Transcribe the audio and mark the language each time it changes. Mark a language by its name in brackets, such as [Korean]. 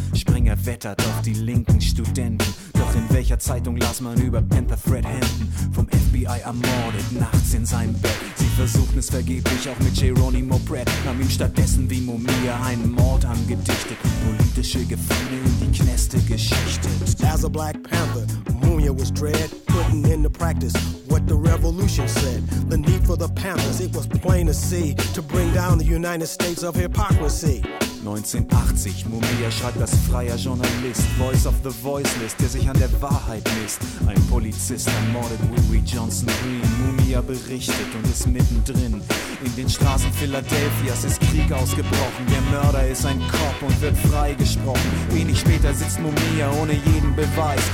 [German] Springer wettert auf die linken Studenten. Doch in welcher Zeitung las man über Panther Fred Hampton? Vom FBI ermordet, nachts in seinem Bett. Sie versuchten es vergeblich, auch mit Geronimo Brett. Nahm ihm stattdessen wie Mumia einen Mord angedichtet. Politische Gefühle in die Knäste geschichtet. [English] As a Black Panther, Mumia was dread. Putting into practice what the revolution said. The need for the Panthers, it was plain to see. To bring down the United States of hypocrisy. [German] 1980, Mumia schreibt als freier Journalist. [English] Voice of the voiceless, [German] der sich an der Wahrheit misst. Ein Polizist ermordet Willie Johnson Green. Mumia berichtet und ist mittendrin. In den Straßen Philadelphias ist Krieg ausgebrochen. Der Mörder ist ein Cop und wird freigesprochen. Wenig später sitzt Mumia ohne jeden Beweis.